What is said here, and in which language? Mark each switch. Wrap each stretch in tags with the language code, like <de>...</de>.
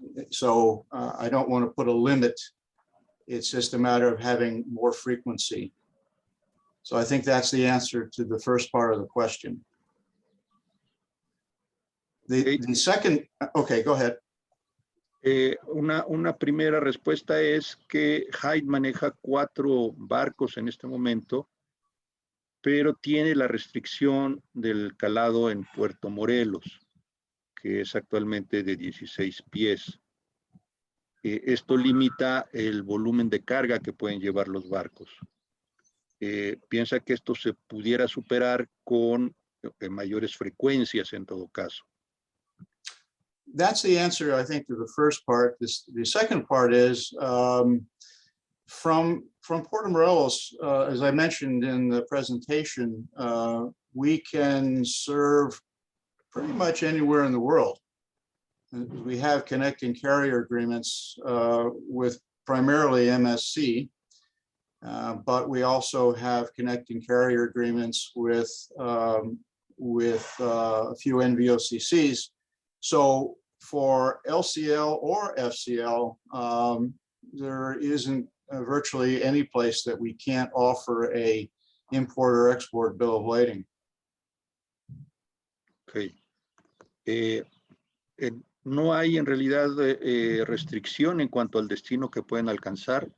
<en>So I don't want to put a limit. It's just a matter of having more frequency. So I think that's the answer to the first part of the question. The second, okay, go ahead.</en> <es>Una primera respuesta es que Hyde maneja 4 barcos en este momento, pero tiene la restricción del calado en Puerto Morelos, que es actualmente de 16 pies. Esto limita el volumen de carga que pueden llevar los barcos. Piensa que esto se pudiera superar con mayores frecuencias en todo caso.</es> <en>That's the answer, I think, to the first part. The second part is from Puerto Morelos, as I mentioned in the presentation, we can serve pretty much anywhere in the world. We have connecting carrier agreements with primarily MSC, but we also have connecting carrier agreements with a few NVOCCs. So for LCL or FCL, there isn't virtually any place that we can't offer a import or export bill of lading. Okay.</en> <es>No hay en realidad restricción en cuanto al destino que pueden alcanzar.</es>